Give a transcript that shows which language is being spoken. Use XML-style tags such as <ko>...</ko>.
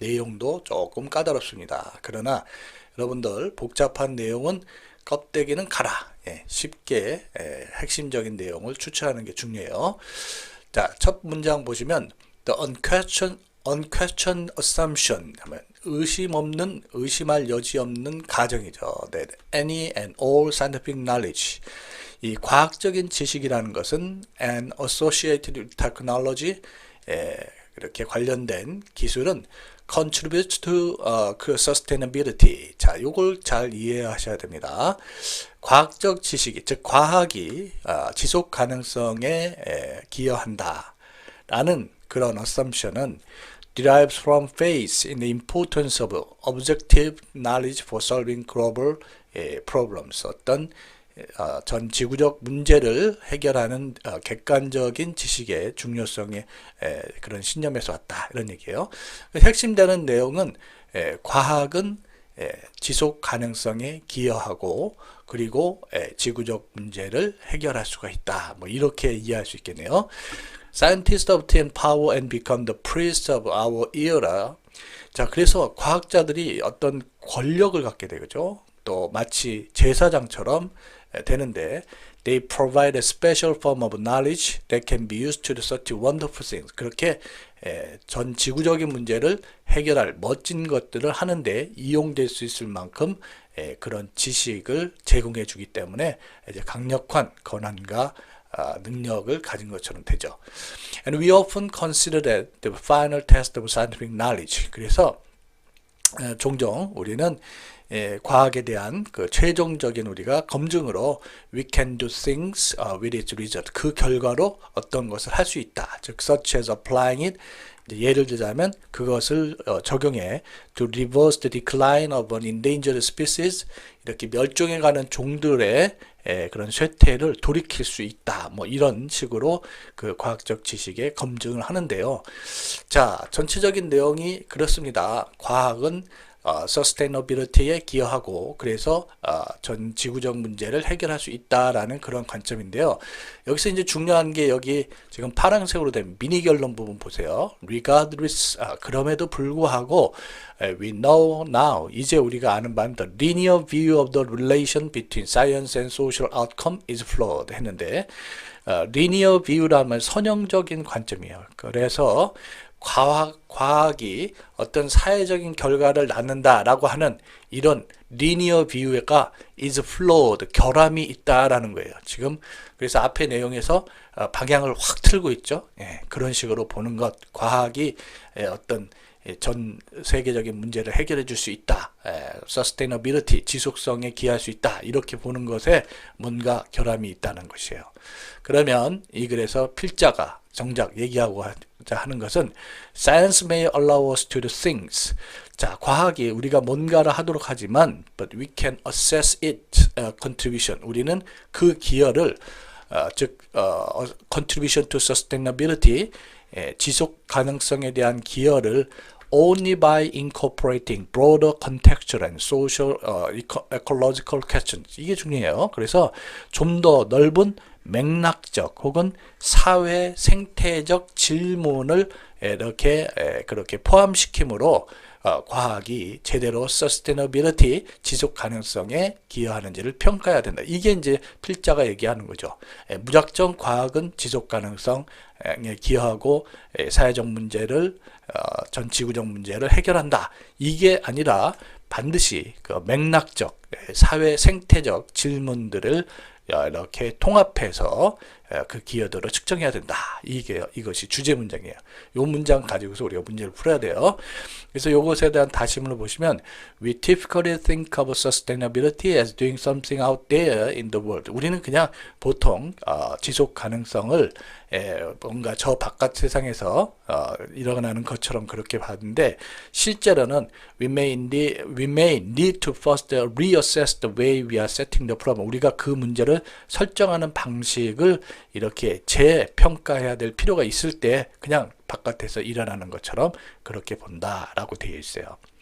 <ko>내용도 조금 까다롭습니다. 그러나 여러분들 복잡한 내용은 껍데기는 가라. 쉽게 핵심적인 내용을 추출하는 게 중요해요. 자, 첫 문장 보시면</ko> <en>the unquestioned assumption</en> <ko>하면 의심할 여지 없는 가정이죠.</ko> <en>That any and all scientific knowledge,</en> <ko>이 과학적인 지식이라는 것은</ko> <en>and associated with technology,</en> <ko>이렇게 관련된 기술은</ko> <en>contributes to 그 sustainability.</en> <ko>자, 요걸 잘 이해하셔야 됩니다. 과학적 지식이, 즉 과학이 지속 가능성에 기여한다 라는 그런 assumption은</ko> <en>derives from faith in the importance of objective knowledge for solving global problems.</en> <ko>어떤 전 지구적 문제를 해결하는 객관적인 지식의 중요성의 그런 신념에서 왔다 이런 얘기예요. 핵심되는 내용은 과학은 지속 가능성에 기여하고 그리고 지구적 문제를 해결할 수가 있다. 뭐 이렇게 이해할 수 있겠네요.</ko> <en>Scientists obtain power and become the priests of our era.</en> <ko>자, 그래서 과학자들이 어떤 권력을 갖게 되죠. 또 마치 제사장처럼 되는데</ko> <en>they provide a special form of knowledge that can be used to do such wonderful things.</en> <ko>그렇게 전 지구적인 문제를 해결할 멋진 것들을 하는데 이용될 수 있을 만큼 그런 지식을 제공해 주기 때문에 이제 강력한 권한과 능력을 가진 것처럼 되죠. And we often consider that the final test of scientific knowledge. 그래서 종종 우리는 과학에 대한 그 최종적인 우리가 검증으로</ko> <en>we can do things with its result.</en> <ko>그 결과로 어떤 것을 할 수 있다.</ko> <en>즉 such as applying it.</en> <ko>예를 들자면 그것을 적용해</ko> <en>to reverse the decline of an endangered species.</en> <ko>이렇게 멸종해가는 종들의 그런 쇠퇴를 돌이킬 수 있다. 뭐 이런 식으로 그 과학적 지식의 검증을 하는데요. 자, 전체적인 내용이 그렇습니다. 과학은 sustainability에 기여하고 그래서 전 지구적 문제를 해결할 수 있다라는 그런 관점인데요. 여기서 이제 중요한 게 여기 지금 파란색으로 된 미니 결론 부분 보세요.</ko> <en>Regardless,</en> <ko>그럼에도 불구하고</ko> <en>we know now,</en> <ko>이제 우리가 아는 바는</ko> <en>the linear view of the relation between science and social outcome is flawed</en> <ko>했는데 linear view라면 선형적인 관점이에요. 그래서 과학이 어떤 사회적인 결과를 낳는다라고 하는 이런 리니어 비유가</ko> <en>is flawed,</en> <ko>결함이 있다라는 거예요. 지금 그래서 앞의 내용에서 방향을 확 틀고 있죠. 그런 식으로 보는 것, 과학이 어떤 전 세계적인 문제를 해결해 줄 수 있다. sustainability, 지속성에 기여할 수 있다. 이렇게 보는 것에 뭔가 결함이 있다는 것이에요. 그러면 이 글에서 필자가 정작 얘기하고자 하는 것은</ko> <en>Science may allow us to do things.</en> <ko>자, 과학이 우리가 뭔가를 하도록 하지만</ko> <en>but we can assess its contribution.</en> <ko>우리는 그 기여를 즉</ko> <en>contribution to sustainability,</en> <ko>지속 가능성에 대한 기여를</ko> <en>only by incorporating broader contextual and social ecological questions.</en> <ko>이게 중요해요. 그래서 좀 더 넓은 맥락적 혹은 사회 생태적 질문을 이렇게 그렇게 포함시킴으로 과학이 제대로 sustainability, 지속 가능성에 기여하는지를 평가해야 된다. 이게 이제 필자가 얘기하는 거죠. 무작정 과학은 지속 가능성에 기여하고 사회적 문제를 전 지구적 문제를 해결한다. 이게 아니라 반드시 그 맥락적 사회 생태적 질문들을 이렇게 통합해서 그 기여도를 측정해야 된다. 이것이 주제 문장이에요. 이 문장 가지고서 우리가 문제를 풀어야 돼요. 그래서 이것에 대한 다시문을 보시면</ko> <en>We typically think of sustainability as doing something out there in the world.</en> <ko>우리는 그냥 보통 지속 가능성을 뭔가 저 바깥 세상에서 일어나는 것처럼 그렇게 봤는데 실제로는</ko> <en>we may need to first reassess the way we are setting the problem.</en> <ko>우리가 그 문제를 설정하는 방식을 이렇게 재평가해야 될 필요가 있을 때 그냥 바깥에서 일어나는 것처럼 그렇게 본다라고 되어 있어요.</ko>